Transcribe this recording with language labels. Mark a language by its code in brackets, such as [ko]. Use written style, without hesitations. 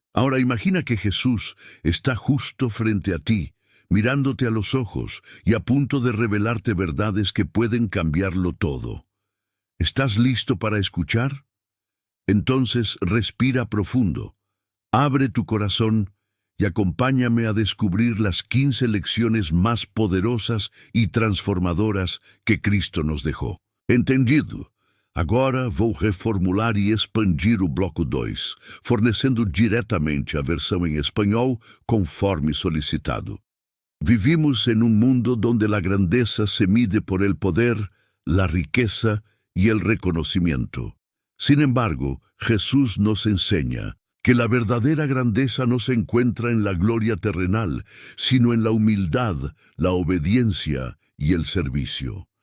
[es] Ahora imagina que Jesús está justo frente a ti, mirándote a los ojos y a punto de revelarte verdades que pueden cambiarlo todo. ¿Estás listo para escuchar? Entonces respira profundo, abre tu corazón y acompáñame a descubrir las 15 lecciones más poderosas y transformadoras que Cristo nos dejó. ¿Entendido? [pt] Agora vou reformular e expandir o bloco 2, fornecendo diretamente a versão em espanhol conforme solicitado. [es] Vivimos en un mundo donde la grandeza se mide por el poder, la riqueza y el reconocimiento. Sin embargo, Jesús nos enseña que la verdadera grandeza no se encuentra en la gloria terrenal, sino en la humildad, la obediencia y el servicio.